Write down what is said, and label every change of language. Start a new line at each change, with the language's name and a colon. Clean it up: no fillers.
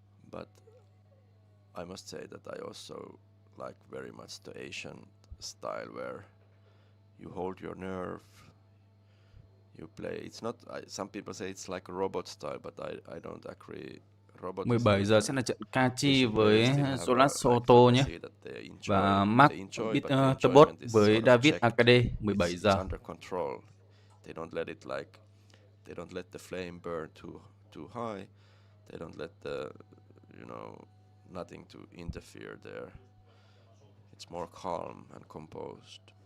English: But I must say that I also like very much the Asian style where you hold your nerve, you play. It's not. Some people say it's like a robot style, but I don't agree. Robot
Vietnamese: 17 giờ sẽ là trận Kachi với Solas Soto nhé. Và Mark Bitterbot với David Akade 17 giờ.
English: Under control. They don't let it like. They don't let the flame burn too high. They don't let the, nothing to interfere there. It's more calm and composed.